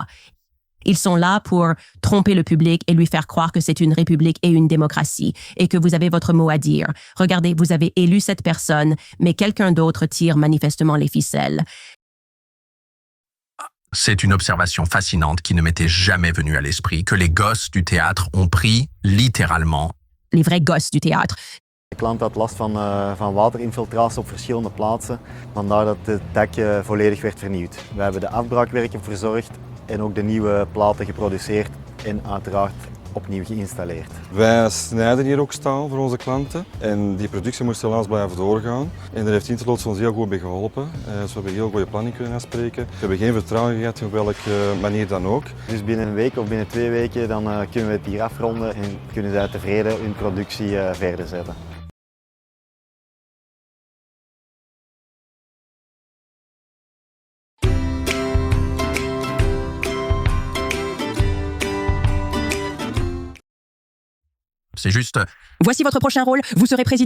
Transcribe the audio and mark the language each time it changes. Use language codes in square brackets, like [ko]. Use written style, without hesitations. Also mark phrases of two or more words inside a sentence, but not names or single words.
[fr] Ils sont là pour tromper le public et lui faire croire que c'est une république et une démocratie et que vous avez votre mot à dire. Regardez, vous avez élu cette personne, mais quelqu'un d'autre tire manifestement les ficelles. C'est une observation fascinante qui ne m'était jamais venue à l'esprit, que les gosses du théâtre ont pris littéralement. Les vrais gosses du théâtre. [nl] De klant had last van waterinfiltratie op verschillende plaatsen. Vandaar dat het dak volledig werd vernieuwd. We hebben de afbraakwerken verzorgd en ook de nieuwe platen geproduceerd en uiteraard opnieuw geïnstalleerd. Wij snijden hier ook staal voor onze klanten en die productie moest helaas blijven doorgaan. En daar heeft Interloods ons heel goed bij geholpen. Dus we hebben heel goede planning kunnen afspreken. We hebben geen vertraging gehad op welke manier dan ook. Dus binnen een week of binnen 2 weken dan kunnen we het hier afronden en kunnen zij tevreden hun productie verder zetten. [fr] C'est juste... Voici votre prochain rôle, vous serez président.